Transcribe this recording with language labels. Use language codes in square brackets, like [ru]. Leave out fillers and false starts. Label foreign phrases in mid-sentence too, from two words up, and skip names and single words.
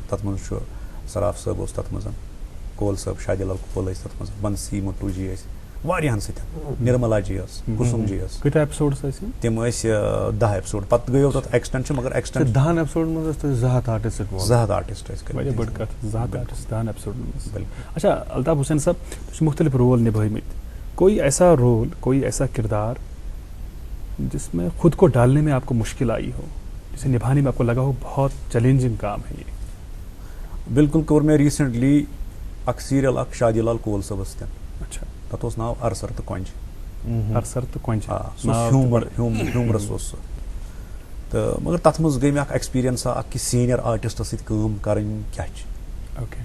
[ks] تتھ منٛز چھُ سراف صٲب اوس تتھ منٛز, کول صٲب, شادی لال کول ٲسۍ تتھ منٛز, بنسی مٹوٗ جی ٲسۍ, واریاہن سۭتۍ, نرملا جی ٲس, کُسُم جی ٲس. کۭتیاہ ایپسوڈٕس ٲسۍ یِم؟ تِم ٲسۍ 10 ایپسوڈ. پتہٕ گٔیو تتھ ایکسٹینشن, مگر ایکسٹینشن 10 ایپسوڈن منٛز ٲسۍ تۄہہِ 2 ہتھ آرٹسٹ. 2 ہتھ آرٹسٹ ٲسۍ واریاہ بٔڑ کتھ, 2 ہتھ آرٹسٹ 10 ایپسوڈن منٛز. بالکل. اچھا الطاف حسین صاحب, تُہۍ چھِو مختلف رول نبھٲومٕتۍ, [ur] کوئی ایسا رول, کوئی ایسا کردار جس میں خود کو ڈالنے میں آپ کو مشکل آئی ہو, جسے نبھانے میں آپ کو لگا ہو بہت چیلنجنگ کام ہے یہ؟ [ks] بالکل کوٚر مےٚ ریٖسنٹلی اکھ سیٖریل اکھ شادی لال کول صٲبس تہِ. اچھا. تتھ اوس ناو ارسر تہٕ کۄنجہِ. ہرسر تو کونچ ہیومرس اوس سُہ تہٕ مگر تَتھ منٛز گٔے مےٚ اکھ ایکسپیٖرینس اکھ کہِ [en] senior artists [ks] سۭتۍ کٲم کَرٕنۍ کیاہ چھِ اوکے